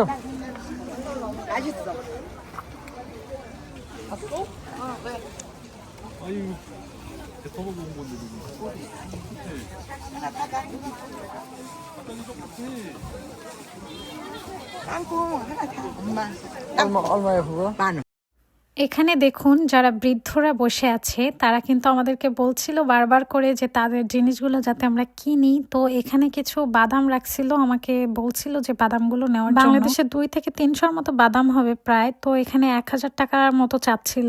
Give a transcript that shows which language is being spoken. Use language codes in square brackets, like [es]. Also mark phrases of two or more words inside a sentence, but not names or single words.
[ko] 맛있어. 땅콩 하나 사. 엄마 얼마야 그거? 만 원. [bn] এখানে দেখুন যারা বৃদ্ধরা বসে আছে তারা কিন্তু আমাদেরকে বলছিল বারবার করে যে তাদের জিনিসগুলো যাতে আমরা কিনি। তো এখানে কিছু বাদাম রাখছিল, আমাকে বলছিল যে বাদামগুলো নেওয়ার জন্য। বাংলাদেশে 2 থেকে 300 মতো বাদাম হবে প্রায়। তো এখানে 1000 টাকার মতো চাচ্ছিল।